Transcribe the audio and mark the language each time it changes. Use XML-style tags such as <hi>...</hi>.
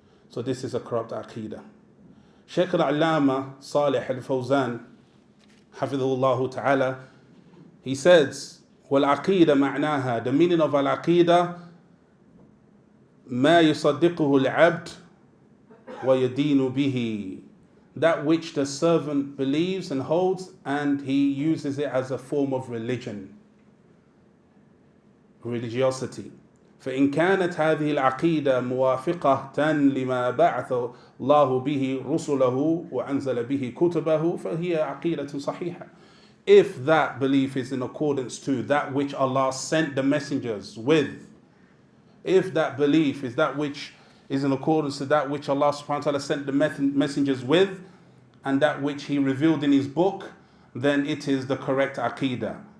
<en>So this is a corrupt aqidah. Shaykh al-Allama Salih al-Fawzan, hafidhullah ta'ala, he says,</en> <ar>وَالْعَقِيدَ مَعْنَاهَا,</ar> <en>the meaning of al-aqidah,</en> <ar>مَا يُصَدِّقُهُ الْعَبْدُ وَيَدِينُ بِهِ,</ar> <en>that which the servant believes and holds and he uses it as a form of religion, religiosity.</en> <ar>فإن كانت هذه العقيدة موافقة لما بعث الله به رسله وأنزل به كتبه فهي عقيدة صحيحة.</ar> <en>If that belief is in accordance to that which Allah sent the messengers with, if that belief is that which is in accordance to that which Allah subhanahu wa ta'ala sent the messengers with, and that which He revealed in His book, then it is the correct aqidah.</en>